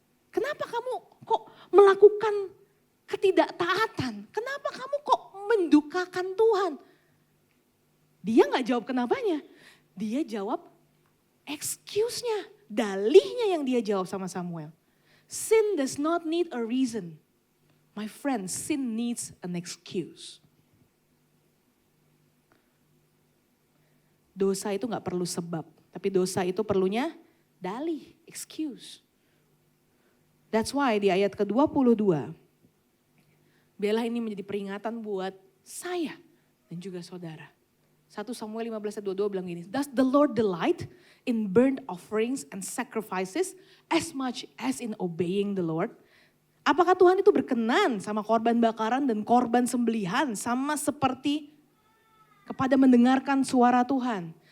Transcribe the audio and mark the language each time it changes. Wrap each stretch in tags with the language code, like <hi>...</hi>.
<id>Kenapa kamu kok melakukan ketidaktaatan? Kenapa kamu kok mendukakan Tuhan? Dia gak jawab kenapanya. Dia jawab excuse-nya. Dalihnya yang dia jawab sama Samuel.</id> <en>Sin does not need a reason. My friend, sin needs an excuse.</en> <id>Dosa itu gak perlu sebab. Tapi dosa itu perlunya dalih, excuse.</id> <en>That's why</en> <id>di ayat ke-22, biarlah ini menjadi peringatan buat saya dan juga saudara.</id> <en>1 Samuel 15:22</en> <id>bilang gini,</id> <en>Does the Lord delight in burnt offerings and sacrifices as much as in obeying the Lord?</en> <id>Apakah Tuhan itu berkenan sama korban bakaran dan korban sembelihan sama seperti kepada mendengarkan suara Tuhan?</id>